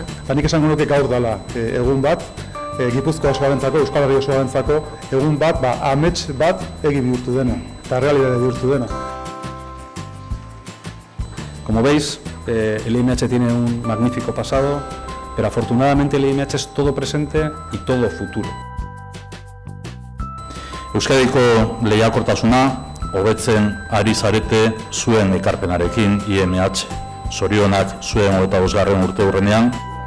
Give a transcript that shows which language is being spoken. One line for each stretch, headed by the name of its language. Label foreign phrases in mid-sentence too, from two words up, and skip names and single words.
Basque: Nik esango nuke gaur dela egun bat Gipuzkoa osoarentzako, Euskal Herria osoarentzako egun bat, amets bat egi bihurtu dena eta realidade bihurtu dena.
Spanish: Como veis, el IMH tiene un magnífico pasado, pero afortunadamente el IMH es todo presente y todo futuro.
Basque: Euskadiko lehiakortasuna hobetzen ari zarete zuen ekarpenarekin IMH. Zorionak zuen 25. urteurrenean.